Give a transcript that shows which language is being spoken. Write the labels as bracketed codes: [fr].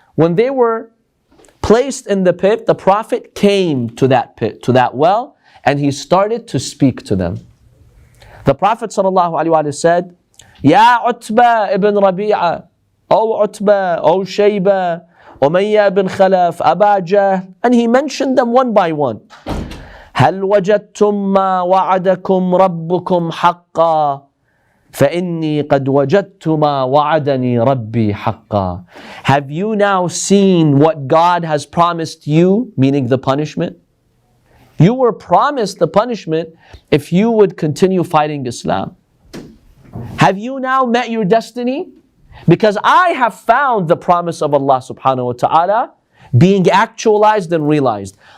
[en] When they were placed in the pit, the Prophet came to that pit, to that well, and he started to speak to them. The Prophet ﷺ said, Ya Utbah ibn Rabi'a, O Utbah, O Shayba, Umayyah ibn Khalaf, Aba Jahl, and he mentioned them one by one. [ar] هل وجدتم ما وعدكم ربكم حقا فإني قد وجدت ما وعدني ربي حقا. [en] Have you now seen what God has promised you, meaning the punishment? You were promised the punishment if you would continue fighting Islam. Have you now met your destiny? Because I have found the promise of Allah subhanahu wa ta'ala being actualized and realized.